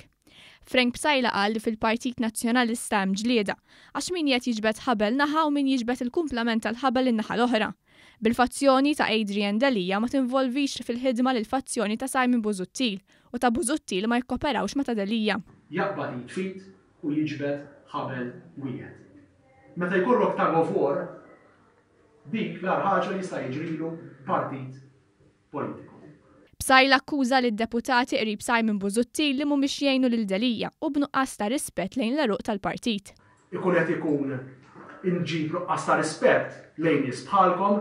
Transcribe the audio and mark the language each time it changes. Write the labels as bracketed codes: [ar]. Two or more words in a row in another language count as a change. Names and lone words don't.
[mt] Frank Psajla qal li fil-Partit Nazzjonalista hemm ġlieda għax min qed jiġbed ħabel naħa u min jiġbed il-kumplament tal-ħabel in-naħa l-oħra. Bil-fazzjoni ta' Adrian Dalija ma tinvolvix fil-ħidma lill-fazzjoni ta' Simon Busuttil u ta' Busuttil ma jikkoperawx ma' ta' Dalija. Jaqbad jitfit u jiġbed ħabel wieħed. Meta jkollok [en] tag of war, [mt] dik l-ar ħaġa li jista' jiġrilu partit politiku. Psajla akkuża lid-deputati qrib Simon Busuttil li mhumiex jgħinu lil Dalija u b'nuqqas ta' rispett lejn l-għeruq tal-partit. Ikun qed ikun inġib nuqqas ta' rispett lejn nies bħalkom.